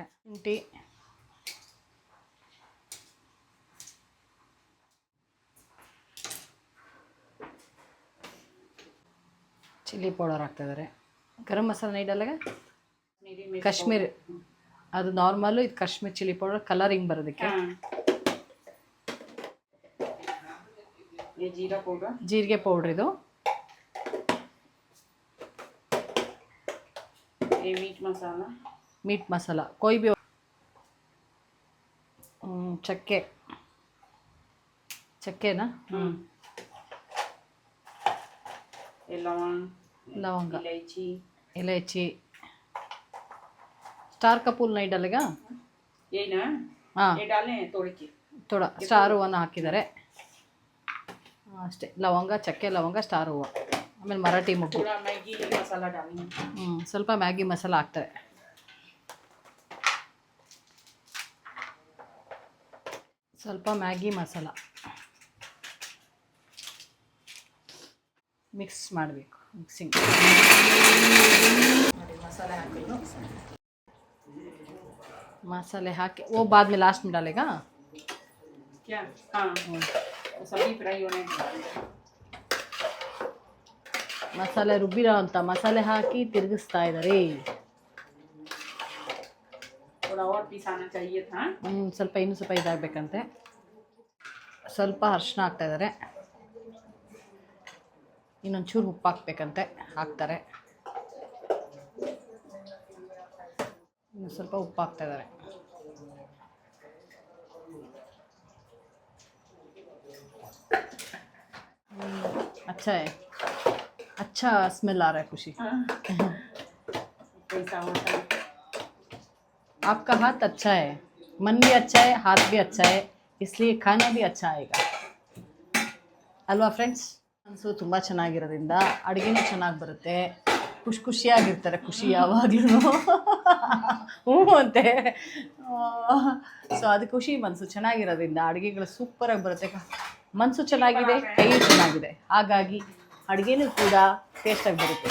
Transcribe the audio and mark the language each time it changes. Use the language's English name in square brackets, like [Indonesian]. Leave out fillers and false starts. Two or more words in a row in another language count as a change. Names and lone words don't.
[Kannada] ಶುಂಠಿ, [English] chilli powder [Kannada] ಹಾಕ್ತಾ ಇದ್ದಾರೆ. ಗರಂ ಮಸಾಲ ನೀಡಲ್ಲಾಗ ಕಾಶ್ಮೀರ್, ಅದು ನಾರ್ಮಲು, ಇದು ಕಾಶ್ಮೀರ್ [English] chilli powder, [Kannada] ಕಲರಿಂಗ್ ಬರೋದಕ್ಕೆ. ಜೀರಿಗೆ ಪೌಡ್ರ್ ಇದು. [Hindi] मीट मसाला कोई भी. चक्के चक्के ना, लवंग, इलायची. स्टार का फूल नहीं डालेगा? ये ना, हाँ, ये डालें तोड़ के [Kannada] थोड़ा स्टार ಹೂವನ್ನ ಹಾಕಿದ್ದಾರೆ ಅಷ್ಟೇ. ಲವಂಗ, ಚಕ್ಕೆ, ಲವಂಗ, ಸ್ಟಾರ್ ಹೂವು, ಆಮೇಲೆ ಮರಾಠಿ ಮೊಗ್ಗು. [Hindi] ಮ್ಯಾಗಿ ಮಸಾಲ ಡಾಲಿ. [Kannada] ಸ್ವಲ್ಪ ಮ್ಯಾಗಿ ಮಸಾಲ ಹಾಕ್ತಾರೆ. ಸ್ವಲ್ಪ ಮ್ಯಾಗಿ ಮಸಾಲ ಮಿಕ್ಸ್ ಮಾಡಬೇಕು. ಮಿಕ್ಸಿಂಗ್ ನೋಡಿ, ಮಸಾಲೆ ಹಾಕಿದ್ರು. [Hindi] मसाले हाके वो बाद में लास्ट में डालेगा क्या? हाँ, सब्जी फ्राई होने [Kannada] ಮಸಾಲೆ ರುಬ್ಬಿರೋ ಅಂತ ಮಸಾಲೆ ಹಾಕಿ ತಿರುಗಿಸ್ತಾ ಇದ್ದಾರೆ. [Hindi] थोड़ा और पिसाना चाहिए था. [Kannada] ಸ್ವಲ್ಪ ಇನ್ನೂ ಸ್ವಲ್ಪ ಇದಾಗಬೇಕಂತೆ. ಸ್ವಲ್ಪ ಅರಿಶಿನ ಹಾಕ್ತಾ ಇದ್ದಾರೆ. ಇನ್ನೊಂಚೂರು ಉಪ್ಪು ಹಾಕ್ಬೇಕಂತೆ, ಹಾಕ್ತಾರೆ. ಇನ್ನು ಸ್ವಲ್ಪ ಉಪ್ಪು ಹಾಕ್ತಾ ಇದ್ದಾರೆ. [Hindi] अच्छा है, अच्छा स्मेल आ रहा है खुशी. कैसा होता है? आपका हाथ अच्छा है, मन भी अच्छा है, हाथ भी अच्छा है, इसलिए खाना भी अच्छा आएगा अल्वा फ्रेंड्स. [Kannada] ಮನಸ್ಸು ತುಂಬ ಚೆನ್ನಾಗಿರೋದ್ರಿಂದ ಅಡುಗೆನೂ ಚೆನ್ನಾಗಿ ಬರುತ್ತೆ, ಖುಷಿಯಾಗಿರ್ತಾರೆ, ಖುಷಿ ಯಾವಾಗ್ಲೂ ಹ್ಞೂ ಅಂತೆ. ಸೊ ಅದು ಖುಷಿ ಮನಸ್ಸು ಚೆನ್ನಾಗಿರೋದ್ರಿಂದ ಅಡುಗೆಗಳು ಸೂಪರಾಗಿ ಬರುತ್ತೆ. ಮನಸ್ಸು ಚೆನ್ನಾಗಿದೆ, ಕೈ ಚೆನ್ನಾಗಿದೆ, ಹಾಗಾಗಿ ಅಡುಗೆನೂ ಕೂಡ ಟೇಸ್ಟಾಗಿ ಬರುತ್ತೆ.